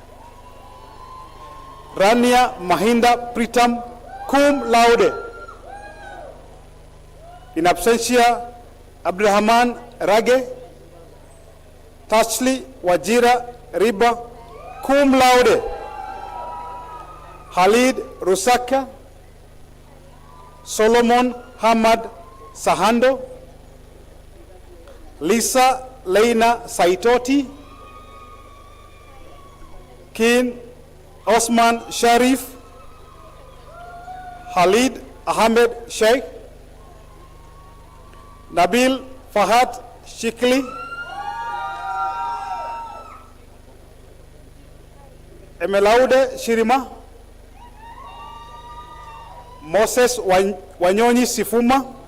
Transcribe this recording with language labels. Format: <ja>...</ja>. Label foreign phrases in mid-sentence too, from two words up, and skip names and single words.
<en>Rania Mahinda Pritam</en> <la>cum laude. In absentia,</la> <en>Abdurrahman Rage. Tashli Wajira Riba</en> <la>cum laude.</la> <en>Khalid Rusaka. Solomon Hamad Sahando. Lisa Leina Saitoti. Kin Osman Sharif. Khalid Ahmed Sheikh. Nabil Fahad Shikli. Emelaude Shirima. Moses Wanyonyi Sifuma.</en>